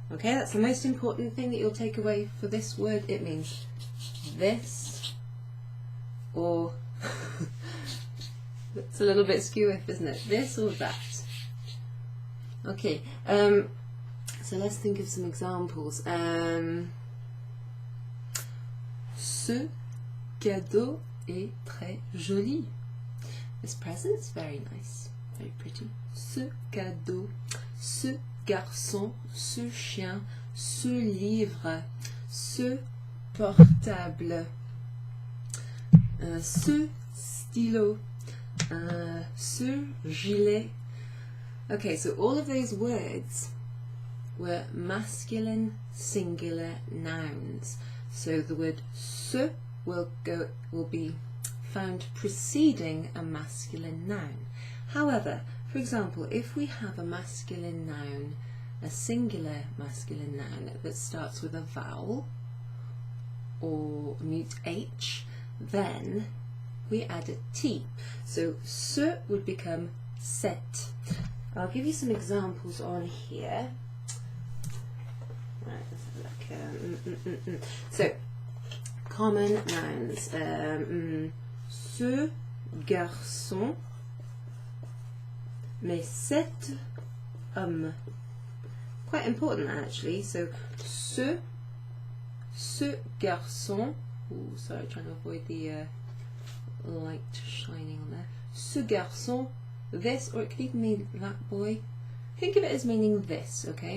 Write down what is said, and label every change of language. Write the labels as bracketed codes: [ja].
[en] Okay, that's the most important thing that you'll take away for this word. It means this or it's a little bit skew, isn't it? This or that. Okay, so let's think of some examples. [fr] Ce cadeau est très joli. [en] This present's very nice, very pretty. [fr] Ce cadeau, ce garçon, ce chien, ce livre, ce portable, ce stylo, ce gilet. [en] Okay, so all of those words were masculine singular nouns. So the word ce will be found preceding a masculine noun. However, for example, if we have a masculine noun, a singular masculine noun that starts with a vowel or mute H, then we add a T. So ce would become cette. I'll give you some examples on here. Right, let's have a look. So, common nouns. [fr] Ce garçon, mais cet homme. [en] Quite important actually. So, [fr] ce garçon. [en] Ooh, sorry, trying to avoid the light shining on there. [fr] Ce garçon, [en] this, or it could even mean that boy. Think of it as meaning this, okay?